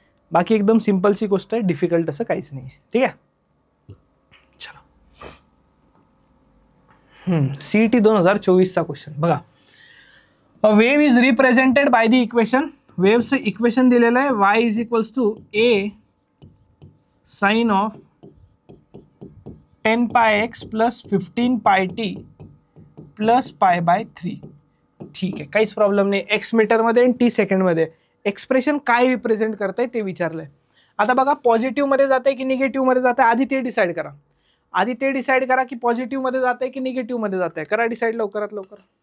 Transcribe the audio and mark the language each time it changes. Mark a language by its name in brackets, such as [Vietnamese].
[Marathi] बाकी एकदम सिम्पलची गोष्ट आहे, डिफिकल्ट असं काहीच नाही आहे. ठीक आहे. चलो CET 2024चा क्वेश्चन बघा. [English] A wave is represented by the equation. [Marathi] वेव्हचं equation दिलेलं आहे [English] y is equals to a sine of 10 pi X plus 15 pi T plus pi by 3. [Marathi] ठीक आहे, काहीच प्रॉब्लेम नाही. एक्स मीटरमध्ये आणि टी सेकंडमध्ये. एक्सप्रेशन काय रिप्रेझेंट करतंय ते विचारलंय. आता बघा पॉझिटिव्ह मध्ये जाते की निगेटिव्ह मध्ये जाते, आधी ते डिसाईड करा. आधी ते डिसाईड करा की पॉझिटिव्ह मध्ये जाते की निगेटिव्ह मध्ये जाते. करा डिसाईड लवकरात लवकर.